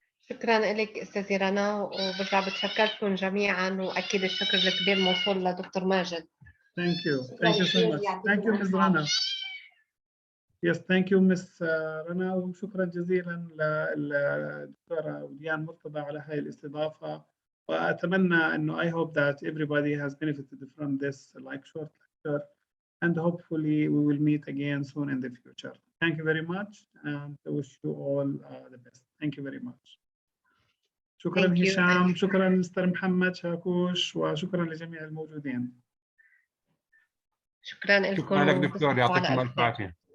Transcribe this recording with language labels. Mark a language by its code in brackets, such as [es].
[ar] شكرا لك استاذه رنا وبرجع بتشكركم جميعا واكيد الشكر الكبير موصول لدكتور ماجد. [en] Thank you so much. Thank you Ms. Rana. Yes, thank you Ms. [ar] رنا وشكرا جزيلا للدكتورة وديان مرتضى على هاي الاستضافة. وأتمنى إنه [en] I hope that everybody has benefited from this like short lecture and hopefully we will meet again soon in the future. Thank you very much, and I wish you all the best. Thank you very much. [ar] شكرا هشام، شكرا مستر محمد شاكوش، وشكرا لجميع الموجودين. شكرا لكم. شكرا لك دكتور، يعطيكم الف عافية.